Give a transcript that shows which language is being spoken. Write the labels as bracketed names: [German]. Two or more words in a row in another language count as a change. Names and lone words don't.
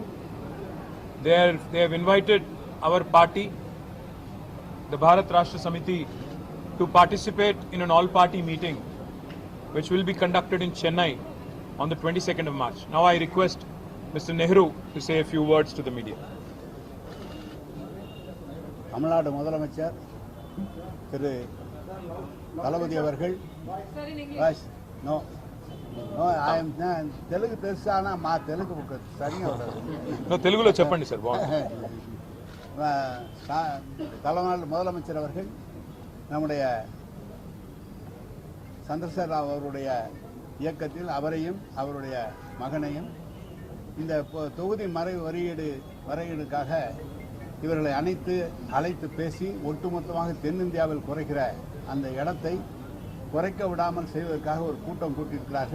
[English] They have invited our party, the Bharat Rashtra Samiti, to participate in an all-party meeting which will be conducted in Chennai on the 22nd of March. Now I request Mr. Nehru to say a few words to the media. [Tamil] தமிழ்நாடு முதலமைச்சர் திரு தளபதி அவர்கள் [Telugu] తెలుగు తెలుసానా మా తెలుగు సరిగా తెలుగులో చెప్పండి సార్. [Tamil] தமிழ்நாடு முதலமைச்சர் அவர்கள் நம்முடைய சந்திரசேகர ராவ் அவருடைய இயக்கத்தில் அவரையும் அவருடைய மகனையும் இந்த தொகுதி வரையீடுக்காக இவர்களை அழைத்து பேசி ஒட்டுமொத்தமாக தென்னிந்தியாவில் குறைக்கிற அந்த இடத்தை குறைக்க விடாமல் செய்வதற்காக ஒரு கூட்டம் கூட்டியிருக்கிறார்கள்.